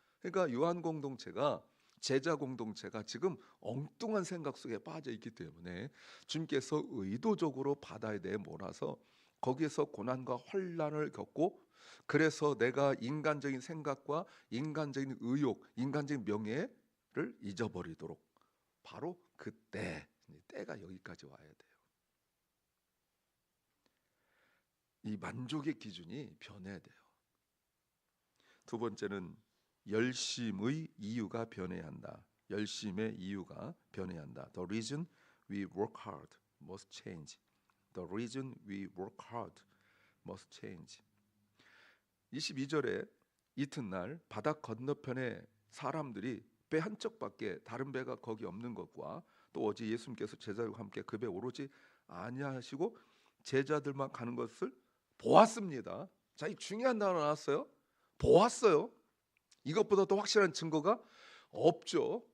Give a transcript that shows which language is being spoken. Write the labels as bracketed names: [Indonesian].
[Korean] 그러니까 요한 공동체가 제자 공동체가 지금 엉뚱한 생각 속에 빠져 있기 때문에 주님께서 의도적으로 바다에 내몰아서 거기에서 고난과 환난을 겪고 그래서 내가 인간적인 생각과 인간적인 의욕, 인간적인 명예를 잊어버리도록 바로 그때 때가 여기까지 와야 돼요. 이 만족의 기준이 변해야 돼요. 두 번째는 열심의 이유가 변해야 한다. 열심의 이유가 변해야 한다. [English] The reason we work hard must change. The reason we work hard must change. [Korean] 22절에 이튿날 바다 건너편에 사람들이 배 한 척밖에 다른 배가 거기 없는 것과 또 어제 예수님께서 제자들과 함께 그 배 오르지 아니하시고 제자들만 가는 것을 보았습니다. 자, 이 중요한 단어 나왔어요. 보았어요. 이것보다 더 확실한 증거가 없죠.